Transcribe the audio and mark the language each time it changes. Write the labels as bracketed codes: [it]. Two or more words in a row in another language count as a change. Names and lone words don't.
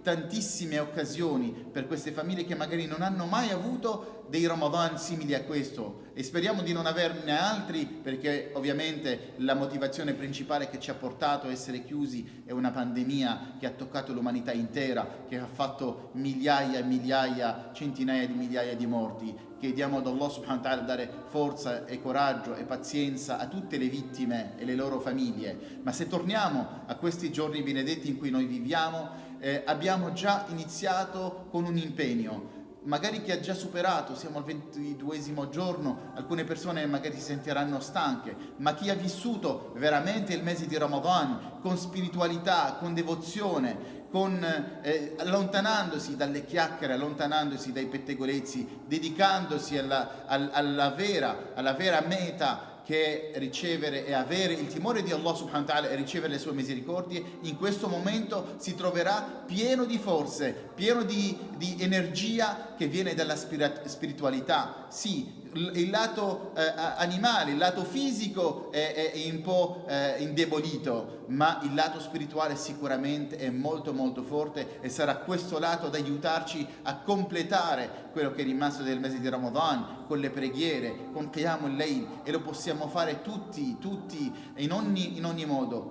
[it] Tantissime occasioni per queste famiglie che magari non hanno mai avuto dei Ramadan simili a questo, e speriamo di non averne altri, perché ovviamente la motivazione principale che ci ha portato a essere chiusi è una pandemia che ha toccato l'umanità intera, che ha fatto migliaia e migliaia, centinaia di migliaia di morti. Chiediamo ad Allah [ar] سبحانه وتعالى [it] dare forza e coraggio e pazienza a tutte le vittime e le loro famiglie. Ma se torniamo a questi giorni benedetti in cui noi viviamo, abbiamo già iniziato con un impegno, magari chi ha già superato, siamo al 22esimo giorno, alcune persone magari si sentiranno stanche, ma chi ha vissuto veramente il mese di Ramadan con spiritualità, con devozione, allontanandosi dalle chiacchiere, allontanandosi dai pettegolezzi, dedicandosi alla vera meta, che è ricevere e avere il timore di Allah [ar] سبحانه وتعالى [it] e ricevere le sue misericordie, in questo momento si troverà pieno di forze, pieno di energia che viene dalla spiritualità. Sì, il lato animale, il lato fisico è un po' indebolito, ma il lato spirituale sicuramente è molto molto forte, e sarà questo lato ad aiutarci a completare quello che è rimasto del mese di Ramadan, con le preghiere, con [ar] قيام الليل, [it] e lo possiamo fare tutti in ogni modo.